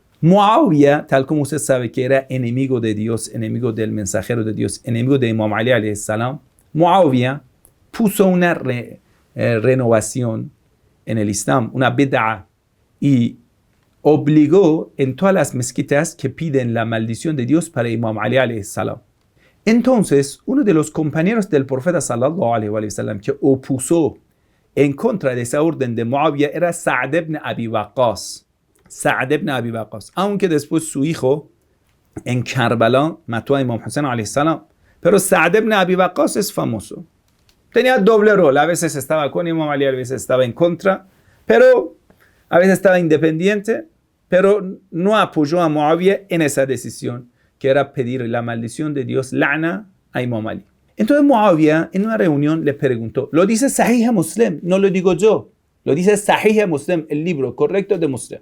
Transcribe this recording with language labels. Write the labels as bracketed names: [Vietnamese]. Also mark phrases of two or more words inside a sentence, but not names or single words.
[Spanish] Muawiyah, tal como usted sabe que era enemigo de Dios, enemigo del mensajero de Dios, enemigo de Imam Ali [Arabic] عليه السلام, [Spanish] Muawiyah puso una renovación en el Islam, una bid'ah, y obligó en todas las mezquitas que piden la maldición de Dios para Imam Ali [Arabic] عليه السلام. [Spanish] Entonces, uno de los compañeros del profeta [Arabic] صلى الله عليه وسلم [Spanish] que opuso en contra de esa orden de Muawiyah era Sa'd ibn Abi Waqqas. Sa'd ibn Abi Waqqas, aunque después su hijo en Karbala mató a Imam Hussein [Arabic] عليه السلام, [Spanish] pero Sa'd ibn Abi Waqqas es famoso. Tenía doble rol, a veces estaba con Imam Ali, a veces estaba en contra, pero a veces estaba independiente, pero no apoyó a Muawiyah en esa decisión, que era pedir la maldición de Dios, la'na, a Imam Ali. Entonces Muawiyah en una reunión le preguntó, lo dice Sahih Muslim, no lo digo yo, lo dice Sahih Muslim, el libro correcto de Muslim.